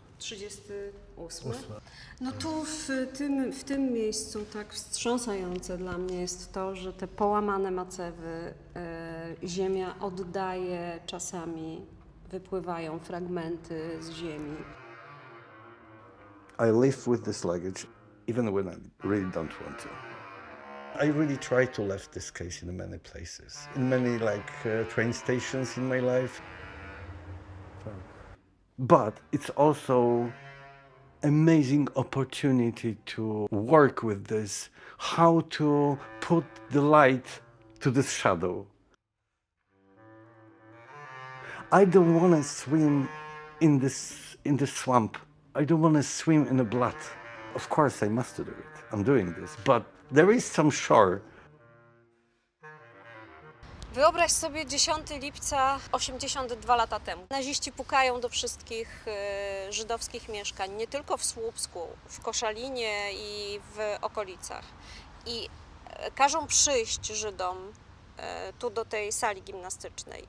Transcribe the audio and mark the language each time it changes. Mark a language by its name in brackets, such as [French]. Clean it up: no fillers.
[Polish] 38. No tu w tym miejscu tak wstrząsające dla mnie jest to, że te połamane macewy ziemia oddaje, czasami wypływają fragmenty z ziemi. [English] I live with this luggage even when I really don't want to. I really try to leave this case in many places, in many train stations in my life. But it's also amazing opportunity to work with this, how to put the light to this shadow. I don't want to swim in this swamp. I don't want to swim in the blood. Of course I must do it. I'm doing this, but there is some shore. [Polish] Wyobraź sobie 10 lipca 82 lata temu. Naziści pukają do wszystkich żydowskich mieszkań, nie tylko w Słupsku, w Koszalinie i w okolicach. I każą przyjść Żydom tu do tej sali gimnastycznej.